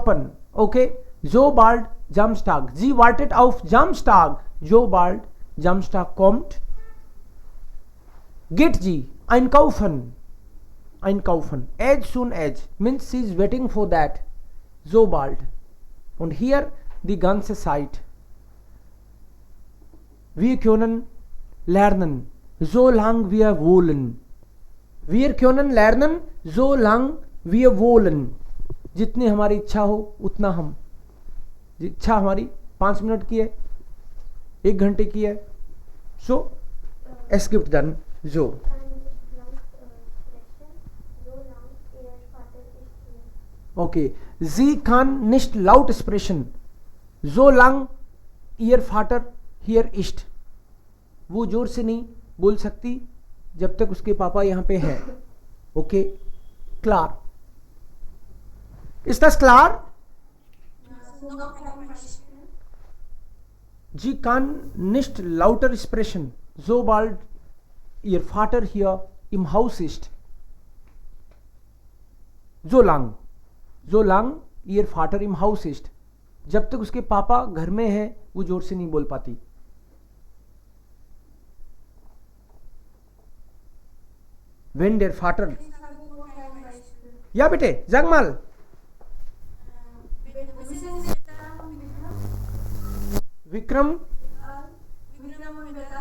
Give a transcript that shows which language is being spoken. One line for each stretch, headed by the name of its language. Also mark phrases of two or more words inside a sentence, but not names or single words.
German: shoppen, okay, sobald Samstag, sie wartet auf Samstag, sobald Samstag kommt, geht sie einkaufen, einkaufen,
English: as soon as means she is waiting for that,
German: sobald. Und hier die ganze Zeit. Wir können lernen, solange wir wollen. Wir können lernen, solange wir wollen.
Hindi: जितनी हमारी इच्छा हो उतना हम, इच्छा हमारी 5 मिनट की है, 1 घंटे की है,
German: so es gibt dann so. Okay, sie kann nicht laut sprechen, solange ihr Vater hier ist.
Hindi: वो जोर से नहीं बोल सकती जब तक उसके पापा यहाँ पे हैं।
German: ओके klar. Ist das klar? Noch ein Beispiel. Sie kann nicht lauter sprechen, sobald ihr Vater hier im Haus ist. Solange ihr Vater im Haus ist. जब तक उसके पापा घर में हैं वो जोर से नहीं बोल पाती। Wenn der Vater, Ich habe noch ein Beispiel. ja bitte, sag mal. Wissen Sie Vikram? Vikram, Vikram und Betal?